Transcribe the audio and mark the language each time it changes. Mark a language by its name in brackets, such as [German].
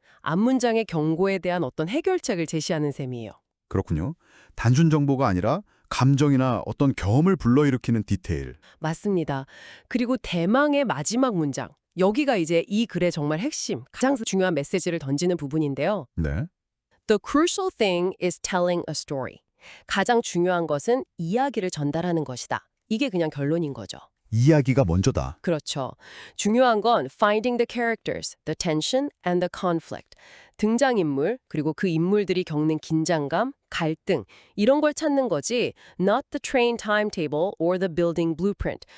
[Korean] 앞문장의 경고에 대한 어떤 해결책을 제시하는 셈이에요. 그렇군요. 단순 정보가 아니라 감정이나 어떤 경험을 불러일으키는 디테일. 맞습니다. 그리고 대망의 마지막 문장. 여기가 이제 이 글의 정말 핵심, 가장 중요한 메시지를 던지는 부분인데요. 네. [English] The crucial thing is telling a story. [Korean] 가장 중요한 것은 이야기를 전달하는 것이다. 이게 그냥 결론인 거죠. 이야기가 먼저다. 그렇죠. 중요한 건 [English] finding the characters, the tension and the conflict. [Korean] 등장인물, 그리고 그 인물들이 겪는 긴장감, 갈등, 이런 걸 찾는 거지 [English] not the train timetable or the building blueprint.